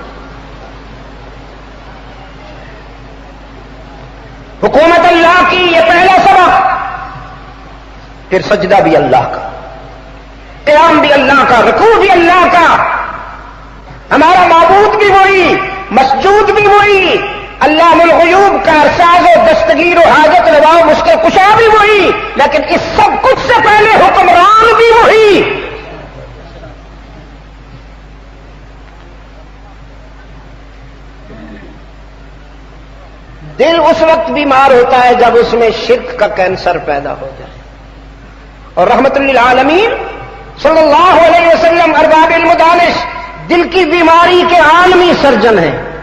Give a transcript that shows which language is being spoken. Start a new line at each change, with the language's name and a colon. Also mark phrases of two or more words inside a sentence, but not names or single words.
Urdu: حکومت اللہ کی یہ پہلا سبق، پھر سجدہ بھی اللہ کا، قیام بھی اللہ کا، رکوع بھی اللہ کا، ہمارا معبود بھی وہی، مسجود بھی وہی،
Arabic: علام الغیوب
Urdu: کا ساز و دستگیر و حاجت روا و مشکل کشا بھی وہی، لیکن اس سب کچھ سے پہلے حکمران بھی وہی۔ دل اس وقت بیمار ہوتا ہے جب اس میں شرک کا کینسر پیدا ہو جائے، اور
Arabic: رحمت للعالمین صلی اللہ علیہ وسلم
Urdu: ارباب علم و دانش دل کی بیماری کے عالمی سرجن ہیں،